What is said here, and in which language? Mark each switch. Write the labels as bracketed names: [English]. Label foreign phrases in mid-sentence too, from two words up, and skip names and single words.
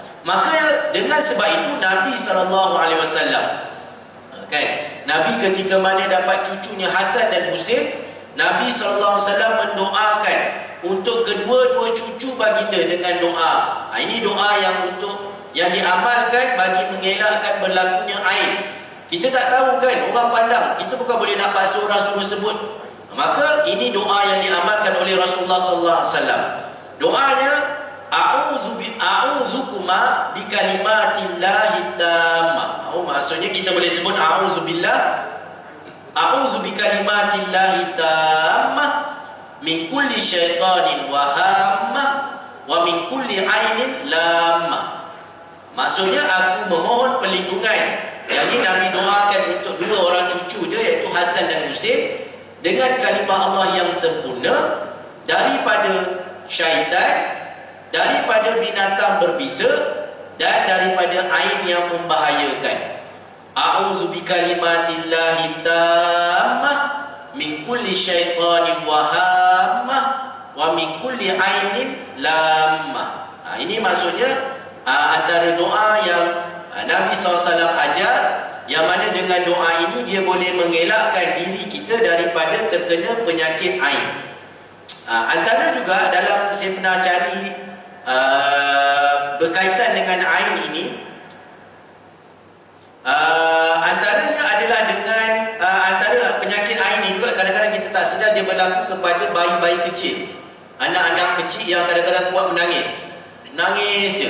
[Malay] Maka dengan sebab itu Nabi SAW, kan, Nabi ketika mana dapat cucunya Hasan dan Husain, Nabi SAW mendoakan untuk kedua-dua cucu baginda dengan doa. Ini doa yang diamalkan bagi mengelakkan berlakunya aib. Kita tak tahu kan, orang pandang, kita bukan boleh nak paksa orang suruh sebut. Maka ini doa yang diamalkan oleh Rasulullah SAW. Doanya, [Arabic] أعيذكما بكلمات الله التامة. [Malay] Maksudnya kita boleh sebut [Arabic] أعوذ بكلمات الله التامة من كل شيطان وهامة ومن كل عين لامة. [Malay] Maksudnya aku memohon perlindungan. Yang ini Nabi doakan untuk dua orang cucu dia, iaitu Hasan dan Husain, dengan kalimah Allah yang sempurna daripada syaitan, daripada binatang berbisa, dan daripada ain yang membahayakan. [Arabic] أعوذ بكلمات الله التامة من كل شيطان وهامة ومن كل عين لامة. [Malay] Ini maksudnya antara doa yang Nabi SAW ajar, yang mana dengan doa ini dia boleh mengelakkan diri kita daripada terkena penyakit ain. Antara juga dalam saya pernah cari berkaitan dengan ain ini, antaranya adalah dengan antara penyakit ain ini juga kadang-kadang kita tak sedar dia berlaku kepada bayi-bayi kecil, anak-anak kecil yang kadang-kadang kuat menangis je.